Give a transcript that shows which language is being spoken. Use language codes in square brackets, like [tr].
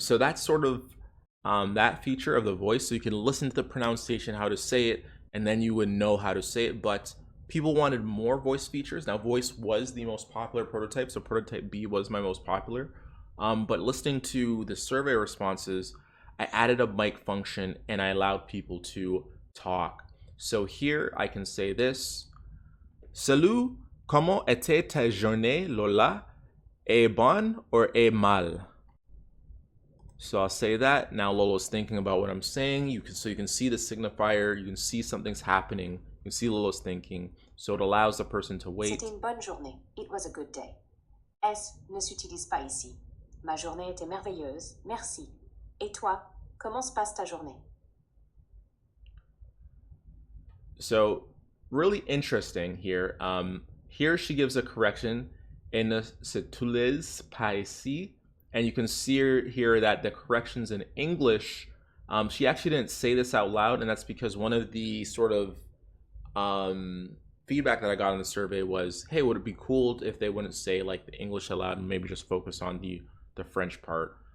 [en] So that's sort of that feature of the voice. So you can listen to the pronunciation, how to say it, and then you would know how to say it. But people wanted more voice features. Now, voice was the most popular prototype, so prototype B was my most popular. But listening to the survey responses, I added a mic function and I allowed people to talk. So here I can say this. [fr] Salut, comment était ta journée, Lola? Est bonne [en] or [fr] est mal? [en] So I'll say that. Now Lola's thinking about what I'm saying. So you can see the signifier. You can see something's happening. You can see Lola's thinking. So it allows the person to wait. [fr] C'était une bonne journée. [en] It was a good day. [fr] S ne s'utilise pas ici. Ma journée était merveilleuse. Merci. Et toi, comment se passe ta journée? [en] So really interesting here. Here she gives a correction. [fr] Elle ne s'utilise pas ici. [en] And you can see here that the corrections in English, she actually didn't say this out loud, and that's because one of the sort of feedback that I got in the survey was, hey, would it be cool if they wouldn't say like the English aloud and maybe just focus on the French part?